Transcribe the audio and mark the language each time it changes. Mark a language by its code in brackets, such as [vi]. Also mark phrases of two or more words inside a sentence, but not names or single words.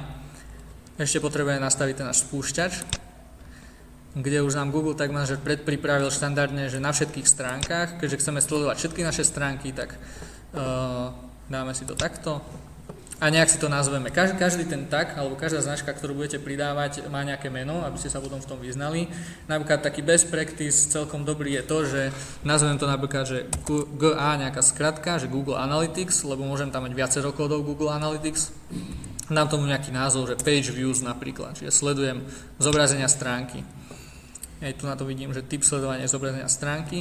[sk] Ešte potrebujeme nastaviť ten náš spúšťač, kde už nám Google Tag Manager predpripravil štandardne, že na všetkých stránkach, keďže chceme sledovať všetky naše stránky, tak dáme si to takto. A nejak si to nazveme. Každý ten tag, alebo každá značka, ktorú budete pridávať, má nejaké meno, aby ste sa potom v tom vyznali. Napríklad taký [en] best practice [sk] celkom dobrý je to, že nazvem to napríklad, že GA nejaká skratka, že Google Analytics, lebo môžem tam mať viacero kódov Google Analytics. Dám tomu nejaký názov, že [en] Page Views [sk] napríklad, čiže sledujem zobrazenia stránky. Aj tu na to vidím, že typ sledovania zobrazenia stránky.